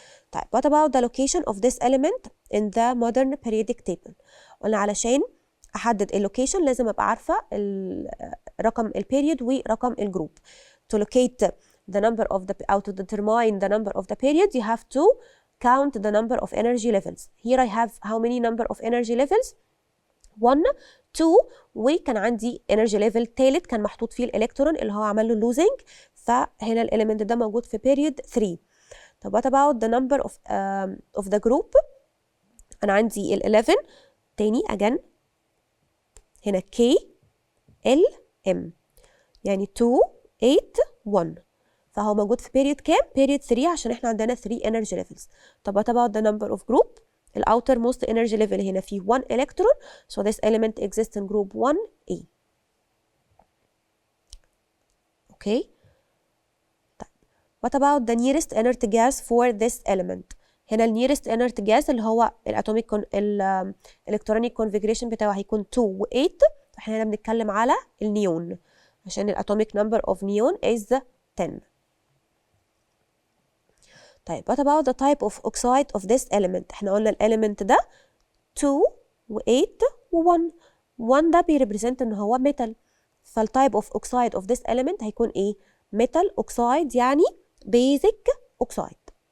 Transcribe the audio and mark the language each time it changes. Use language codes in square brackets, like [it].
[ar] طيب [en] what about the location of this element in the modern periodic table؟ [ar] قلنا علشان احدد اللوكيشن لازم ابقى عارفه رقم البيريود ورقم الجروب. [en] to locate the number of the او to determine the number of the period you have to count the number of energy levels. here I have how many number of energy levels [ar] 1 2 وكان عندي energy level تالت كان محطوط فيه الالكترون اللي هو عمل له losing فهنا الاليمنت ده موجود في period 3. طب [en] what about the number of the group؟ [ar] انا عندي ال 11 تاني again هنا K L M يعني 2 8 1 فهو موجود في period كام؟ period 3 عشان احنا عندنا 3 energy levels. [en] طب what about the number of group؟ ال outermost energy level [ar] هنا فيه [en] 1 electron so this element exists in group 1A. okay. طيب what about the nearest inert gas for this element؟ [ar] هنا ال nearest inert gas اللي هو الاتوميك الالكترونيك كونفيجريشن بتاعه هيكون 2 و 8. احنا هنا بنتكلم على النيون عشان الاتوميك نمبر اوف نيون is 10. [en] طيب what about the type of oxide of this element؟ [ar] احنا قلنا الاليمنت ده [en] 2 و 8 و 1. [ar] 1 ده بيريبريزنت ان هو metal، فالتايب of oxide of this element هيكون ايه؟ metal oxide، يعني basic oxide.